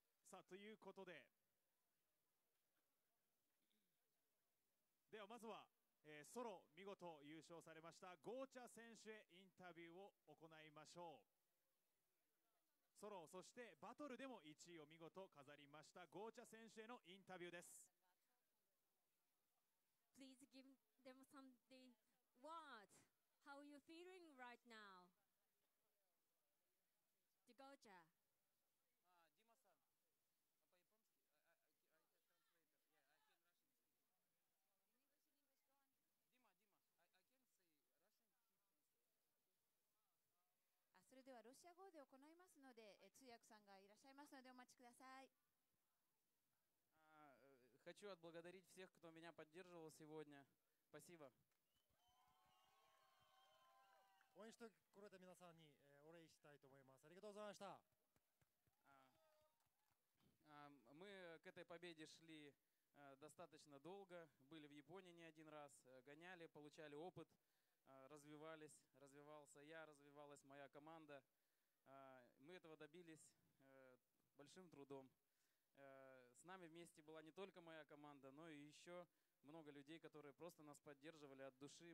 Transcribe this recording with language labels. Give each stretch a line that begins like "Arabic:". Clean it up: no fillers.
Japanese: さあということで、ではまずは、ソロ見事優勝されましたゴーチャ選手へインタビューを行いましょう。ソロそしてバトルでも1位を見事飾りましたゴーチャ選手へのインタビューです。
English: Please give them some words. How are you feeling right now? The Gocha.
Japanese: Dima, それではロシア語で行いますので、通訳さんがいらっしゃいますのでお待ちください。
Russian: Хочу отблагодарить всех, кто меня поддерживал сегодня. Спасибо.
Japanese: 応援してくれた皆さんにお礼したいと思います。ありがとうございました。
Russian: Мы к этой победе шли достаточно долго, были в Японии не один раз, гоняли, получали опыт, развивался я, развивалась моя команда. Мы этого добились большим трудом. С нами вместе была не только моя команда, но и еще много людей, которые просто нас поддерживали от души.